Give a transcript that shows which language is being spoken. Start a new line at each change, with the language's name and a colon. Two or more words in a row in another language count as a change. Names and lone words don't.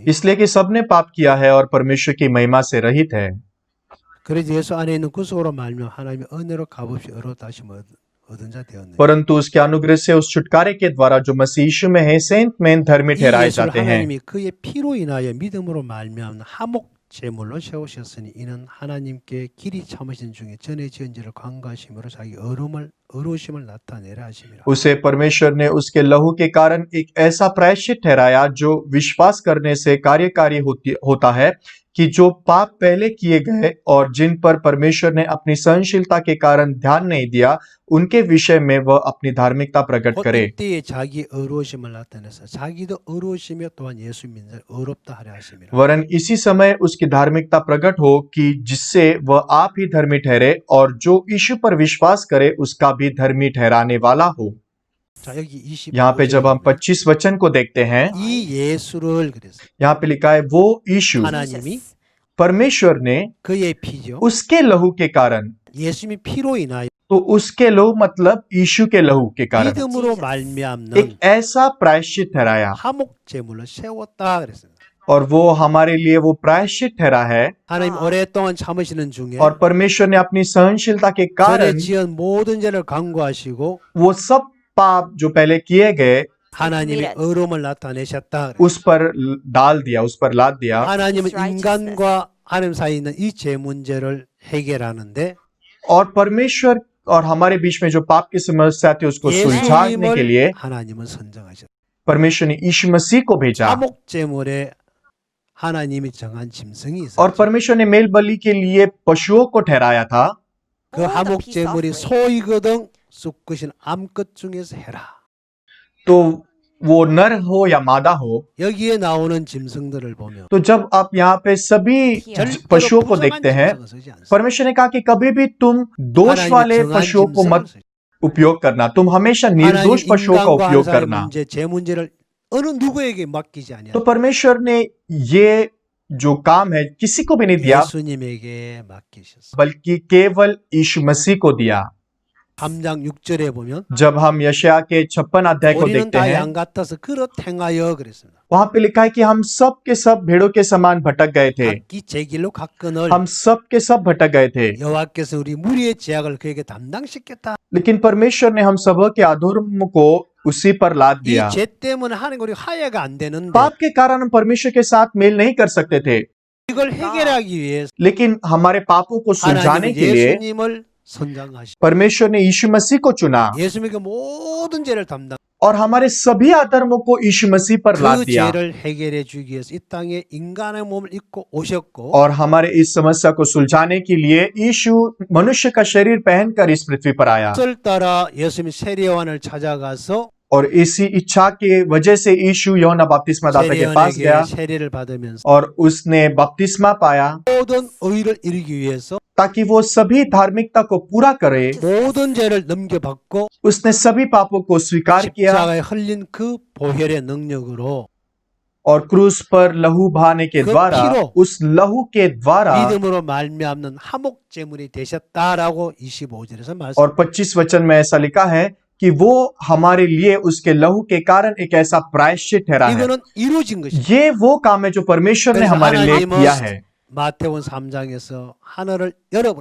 Hindi: इसलिए कि सबने पाप किया है और परमेश्वर की महिमा से रहित है,
Korean: 그래서 예수 안에 있는 구속으로 말미암아 하나님의 은혜로 값없이 얻어 다시 얻은 자 되었네.
Hindi: परंतु उसके अनुग्रह से उस छुटकारे के द्वारा जो मसीह यीशु में है, सेंत में धर्मी
Korean: 이
Hindi: ठहराए
Korean: 예수를
Hindi: जाते हैं।
Korean: 하나님이 그의 피로 인하여 믿음으로 말미암는 화목 제물로 세우셨으니 이는 하나님께 길이 참으신 중에 전에 지은 죄를 관가심으로 자기 의로우심을 나타내라 하심이라.
Hindi: उसे परमेश्वर ने उसके लहू के कारण एक ऐसा प्रायश्चित ठहराया जो विश्वास करने से कार्यकारी होता है कि जो पाप पहले किए गए और जिन पर परमेश्वर ने अपनी सहनशीलता के कारण ध्यान नहीं दिया, उनके विषय में वह अपनी धार्मिकता प्रकट
Korean: 곧
Hindi: करे।
Korean: 이때에 자기 의로우심을 나타내서 자기도 의로우시며 또한 예수 민을 의롭다 하려 하심이라.
Hindi: वरन इसी समय उसकी धार्मिकता प्रकट हो कि जिससे वह आप ही धर्मी ठहरे और जो यीशु पर विश्वास करे उसका भी धर्मी ठहराने वाला हो।
Korean: 자, 여기 25
Hindi: यहाँ पे जब हम 25 वचन को देखते हैं,
Korean: 이 예수를 그래서
Hindi: यहाँ पे लिखा है वो यीशु
Korean: 하나님이
Hindi: परमेश्वर ने
Korean: 그의 피죠.
Hindi: उसके लहू के कारण,
Korean: 예수님이 피로 인하여
Hindi: तो उसके लहू मतलब यीशु के लहू के कारण
Korean: 믿음으로
Hindi: एक
Korean: 말미암는
Hindi: ऐसा प्रायश्चित ठहराया,
Korean: 화목 제물을 세웠다 그랬습니다.
Hindi: और वो हमारे लिए वो प्रायश्चित ठहरा है।
Korean: 하나님 오랫동안 참으시는 중에
Hindi: और परमेश्वर ने अपनी सहनशीलता के
Korean: 전에
Hindi: कारण
Korean: 지은 모든 죄를 간구하시고
Hindi: वो सब पाप जो पहले किए गए
Korean: 하나님의 의로움을 나타내셨다.
Hindi: उस पर डाल दिया, उस पर लाद दिया।
Korean: 하나님은 인간과 하나님 사이에 있는 이 죄 문제를 해결하는데
Hindi: और परमेश्वर और हमारे बीच में जो पाप की समस्या थी उसको सुलझाने के लिए
Korean: 예수님을 하나님은 선정하셨다.
Hindi: परमेश्वर ने यीशु मसीह को भेजा।
Korean: 화목 제물에 하나님이 정한 짐승이
Hindi: और
Korean: 있었죠.
Hindi: परमेश्वर ने मेल बलि के लिए पशुओं को ठहराया था।
Korean: 그 화목 제물이 소이거든 쑥것인 암컷 중에서 해라.
Hindi: तो वो नर हो या मादा हो,
Korean: 여기에 나오는 짐승들을 보면
Hindi: तो जब आप यहाँ पे सभी
Korean: 절대로
Hindi: पशुओं को
Korean: 부정한
Hindi: देखते हैं,
Korean: 짐승은 쓰지 않습니다.
Hindi: परमेश्वर ने कहा कि कभी भी तुम दोष
Korean: 하나님이
Hindi: वाले
Korean: 정한
Hindi: पशुओं को
Korean: 짐승을
Hindi: मत
Korean: 쓰지.
Hindi: उपयोग करना, तुम हमेशा
Korean: 하나님
Hindi: निर्दोष पशुओं का
Korean: 인간과
Hindi: उपयोग
Korean: 한사의
Hindi: करना।
Korean: 문제, 제 문제를 어느 누구에게 맡기지 아니하고
Hindi: तो परमेश्वर ने ये जो काम है किसी को भी नहीं दिया,
Korean: 예수님에게 맡기셨어요.
Hindi: बल्कि केवल यीशु मसीह को दिया।
Korean: 3장 6절에 보면
Hindi: जब हम यशायाह के 56 अध्याय को
Korean: 우리는
Hindi: देखते
Korean: 다
Hindi: हैं,
Korean: 양 같아서 그릇 행하여 그랬습니다.
Hindi: वहां पे लिखा है कि हम सब के सब भेड़ों के समान भटक गए थे।
Korean: 각기 제 길로 갔거늘
Hindi: हम सब के सब भटक गए थे,
Korean: 여호와께서 우리 무리의 죄악을 그에게 담당시켰다.
Hindi: लेकिन परमेश्वर ने हम सब के अधर्म को उसी पर लाद
Korean: 이
Hindi: दिया।
Korean: 죄 때문에 하나님 우리 화해가 안 되는데
Hindi: पाप के कारण हम परमेश्वर के साथ मेल नहीं कर सकते थे,
Korean: 이걸 해결하기 위해서
Hindi: लेकिन हमारे पापों को सुलझाने
Korean: 하나님은
Hindi: के लिए
Korean: 예수님을 선정하시고
Hindi: परमेश्वर ने यीशु मसीह को चुना
Korean: 예수님에게 모든 죄를 담당
Hindi: और हमारे सभी अधर्मों को यीशु मसीह पर लाद
Korean: 그
Hindi: दिया
Korean: 죄를 해결해 주기 위해서 이 땅에 인간의 몸을 입고 오셨고
Hindi: और हमारे इस समस्या को सुलझाने के लिए यीशु मनुष्य का शरीर पहनकर इस पृथ्वी पर आया।
Korean: 그것을 따라 예수님이 세례요한을 찾아가서
Hindi: और इसी इच्छा के वजह से यीशु यूहन्ना बपतिस्मा दाता के पास गया
Korean: 세례요한에게 세례를 받으면서
Hindi: और उसने बपतिस्मा पाया
Korean: 모든 의를 이루기 위해서
Hindi: ताकि वो सभी धार्मिकता को पूरा करे।
Korean: 모든 죄를 넘겨받고
Hindi: उसने सभी पापों को स्वीकार किया
Korean: 십자가에 흘린 그 보혈의 능력으로
Hindi: और क्रूस पर लहू बहाने के
Korean: 그
Hindi: द्वारा,
Korean: 피로
Hindi: उस लहू के द्वारा,
Korean: 믿음으로 말미암는 화목 제물이 되셨다라고 25절에서 말씀.
Hindi: और 25 वचन में ऐसा लिखा है कि वो हमारे लिए उसके लहू के कारण एक ऐसा प्रायश्चित ठहरा है।
Korean: 이거는 이루어진 것이죠.
Hindi: ये वो काम है जो परमेश्वर ने
Korean: 그래서
Hindi: हमारे लिए
Korean: 하나님은
Hindi: किया है।
Korean: 마태복음 3장에서 하늘을 열어버려